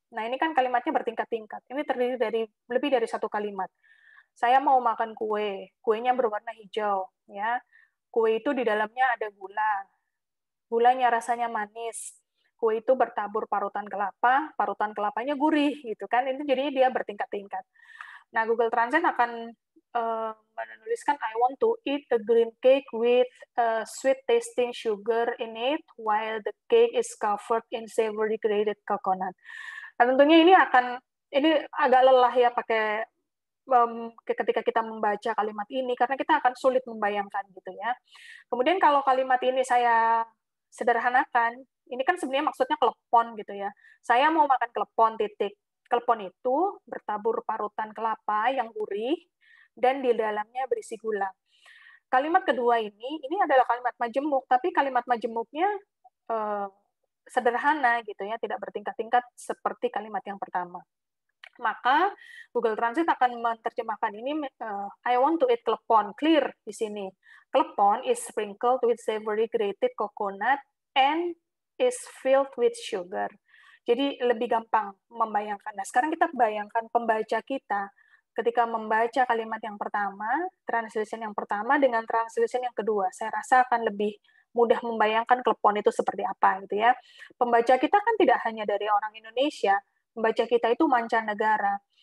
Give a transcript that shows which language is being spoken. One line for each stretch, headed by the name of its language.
Indonesian: Nah, ini kan kalimatnya bertingkat-tingkat. Ini terdiri dari lebih dari 1 kalimat. Saya mau makan kue, kuenya berwarna hijau, ya. Kue itu di dalamnya ada gula. Gulanya rasanya manis. Kue itu bertabur parutan kelapanya gurih gitu kan. Itu jadi dia bertingkat-tingkat. Nah, Google Translate akan menuliskan
English: I want to eat a green cake with sweet tasting sugar in it while the cake is covered in savory grated coconut.
Indonesian: Nah, tentunya ini agak lelah ya pakai ketika kita membaca kalimat ini karena kita akan sulit membayangkan gitu ya. Kemudian kalau kalimat ini saya sederhanakan, ini kan sebenarnya maksudnya klepon gitu ya. Saya mau makan klepon titik. Klepon itu bertabur parutan kelapa yang gurih dan di dalamnya berisi gula. Kalimat kedua ini adalah kalimat majemuk, tapi kalimat majemuknya sederhana gitu ya, tidak bertingkat-tingkat seperti kalimat yang pertama. Maka Google Translate akan menerjemahkan ini
English: I want to eat klepon, clear
Indonesian: di sini.
English: Klepon is sprinkled with savory grated coconut and is filled with sugar.
Indonesian: Jadi lebih gampang membayangkan. Nah, sekarang kita bayangkan pembaca kita ketika membaca kalimat yang pertama, translation yang pertama dengan translation yang kedua. Saya rasa akan lebih mudah membayangkan klepon itu seperti apa gitu ya. Pembaca kita kan tidak hanya dari orang Indonesia, pembaca kita itu mancanegara.